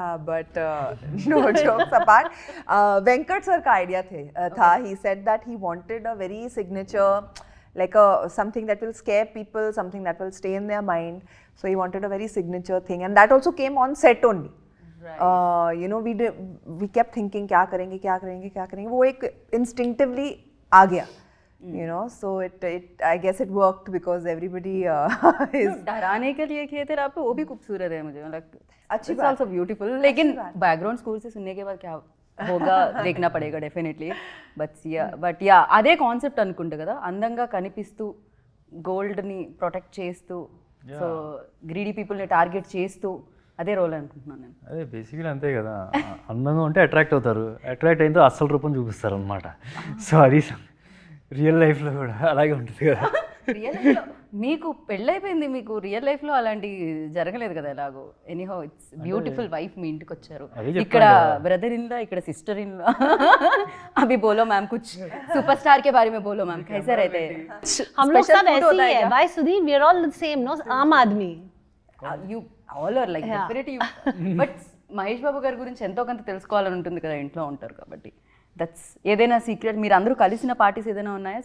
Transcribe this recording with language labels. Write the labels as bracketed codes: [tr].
[en] but no jokes apart, Venkat sir [hi] का idea था. [en] He said that he wanted a very signature, like something that will scare people, something that will stay in their mind. So he wanted a very signature thing, and that also came on set only. You know, we kept thinking [hi] क्या करेंगे. वो एक [en] instinctively [hi] आ गया. [en] You know, so I guess it worked because everybody is. [hi] डराने के लिए किए थे आप, वो भी खूबसूरत है मुझे मतलब. अच्छी [en] It's [hi] बात. [en] also beautiful. [hi] लेकिन बैकग्राउंड स्कोर से सुनने के बाद क्या होगा देखना [te] పడేగా డెఫినెట్లీ. బట్ యా అదే కాన్సెప్ట్ అనుకుంటా కదా, అందంగా కనిపిస్తూ గోల్డ్ని ప్రొటెక్ట్ చేస్తూ, సో గ్రీడీ పీపుల్ని టార్గెట్ చేస్తూ అదే రోల్ అనుకుంటున్నాను నేను. అదే బేసిక్గా అంతే కదా, అందంగా ఉంటే అట్రాక్ట్ అవుతారు, అట్రాక్ట్ అయిన అసలు రూపం చూపిస్తారు అనమాట. సో అది రియల్ లైఫ్లో కూడా అలాగే ఉంటుంది కదా. రియల్ లైఫ్లో మీకు పెళ్ళైపోయింది, మీకు రియల్ లైఫ్లో అలాంటి జరగలేదు కదా ఎలాగో. ఎనీహౌ ఇట్స్ బ్యూటిఫుల్ వైఫ్ మీ ఇంటికి వచ్చారు, ఇక్కడ బ్రదర్ ఇన్ లా, ఇక్కడ సిస్టర్ ఇన్ లా. [hi] अभी बोलो मैम कुछ सुपरस्टार के बारे में बोलो मैम, कैसे रहते हैं? हम लोग सब ऐसे ही है. [en] Why Sudhir? We are all the same, no? [hi] आम आदमी. [en] You all are like definitely. [te] But Mahesh Babu గారి గురించి ఎంతో కొంత తెలుసుకోవాలని ఉంటుంది కదా, ఇంట్లో ఉంటారు కాబట్టి. దట్స్ ఏదైనా సీక్రెట్? మీరు అందరూ కలిసిన పార్టీస్ ఏదైనా ఉన్నాయా?